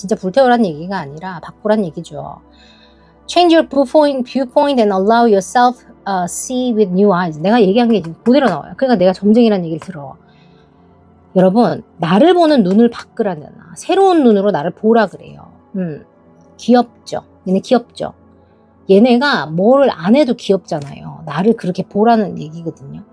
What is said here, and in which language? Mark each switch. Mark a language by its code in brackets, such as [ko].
[ko] 진짜 불태우란 얘기가 아니라 바꾸란 얘기죠. [en] Change your viewpoint and allow yourself see with new eyes. [ko] 내가 얘기한 게 그대로 나와요. 그러니까 내가 점쟁이라는 얘기를 들어. 여러분 나를 보는 눈을 바꾸라잖아. 새로운 눈으로 나를 보라 그래요. 귀엽죠. 얘네 귀엽죠. 얘네가 뭐를 안 해도 귀엽잖아요. 나를 그렇게 보라는 얘기거든요.